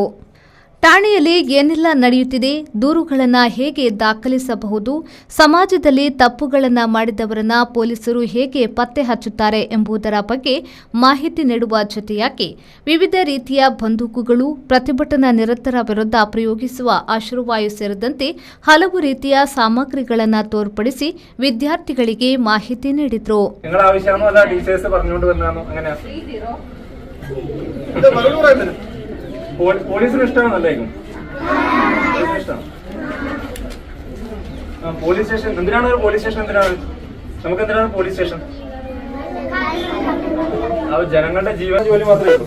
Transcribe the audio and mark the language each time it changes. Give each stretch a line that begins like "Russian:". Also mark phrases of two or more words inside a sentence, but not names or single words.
Kannada: ಠಾಣೆಯಲ್ಲಿ ಏನೆಲ್ಲ ನಡೆಯುತ್ತಿದೆ, ದೂರುಗಳನ್ನು ಹೇಗೆ ದಾಖಲಿಸಬಹುದು, ಸಮಾಜದಲ್ಲಿ ತಪ್ಪುಗಳನ್ನು ಮಾಡಿದವರನ್ನು ಪೊಲೀಸರು ಹೇಗೆ ಪತ್ತೆ ಹಚ್ಚುತ್ತಾರೆ ಎಂಬುದರ ಬಗ್ಗೆ ಮಾಹಿತಿ ನೀಡುವ ಜೊತೆಯಾಗಿ ವಿವಿಧ ರೀತಿಯ ಬಂದೂಕುಗಳು, ಪ್ರತಿಭಟನಾ ನಿರತರ ವಿರುದ್ಧ ಪ್ರಯೋಗಿಸುವ ಅಶ್ರುವಾಯು ಸೇರಿದಂತೆ ಹಲವು ರೀತಿಯ ಸಾಮಗ್ರಿಗಳನ್ನು ತೋರ್ಪಡಿಸಿ ವಿದ್ಯಾರ್ಥಿಗಳಿಗೆ ಮಾಹಿತಿ ನೀಡಿದರು.
Malayalam: പോലീസിന് ഇഷ്ടമാണല്ലേക്കും പോലീസ് സ്റ്റേഷൻ എന്തിനാണ് ഒരു പോലീസ് സ്റ്റേഷൻ? എന്തിനാണ് നമുക്ക് എന്തിനാണ് പോലീസ് സ്റ്റേഷൻ? അത് ജനങ്ങളുടെ ജീവൻ ജോലി മാത്രമേ ഉള്ളൂ.